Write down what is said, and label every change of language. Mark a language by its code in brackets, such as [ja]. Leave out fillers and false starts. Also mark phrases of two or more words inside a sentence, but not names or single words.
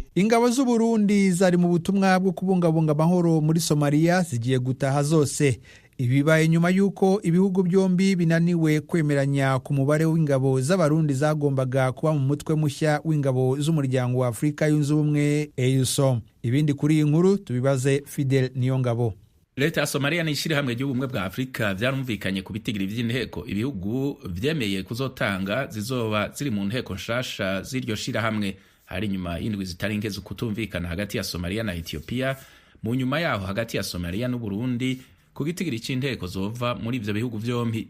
[rw] Ingabo z'u Burundi zari mu butumwa bwo kubungabunga amahoro muri Somalia zigiye gutaha zose. Ibibaye nyuma y'uko ibihugu byombi binaniwe kwemeranya ku mubare w'ingabo z'abarundi zagombaga kuba mu mutwe mushya w'ingabo z'umuryango wa Afurika yunze ubumwe EUSOM. Ibindi kuri iyi nkuru tubibaze Fidel Niyongabo. [rn] Leta ya Somalia n'ishyirahamwe ry'ubumwe bwa Afurika byarumvikanye ku bitigiri by'inteko ibihugu vyemeye kuzotanga zizoba ziri mu nteko nshasha z'iryo shirahamwe. Hari nyuma y'indwi zitari nke zo kutumvikana hagati ya Somalia na Ethiopia, mu nyuma yaho hagati ya Somalia n'u Burundi ku gitigiri cy'inteko zova muri ivyo bihugu vyombi.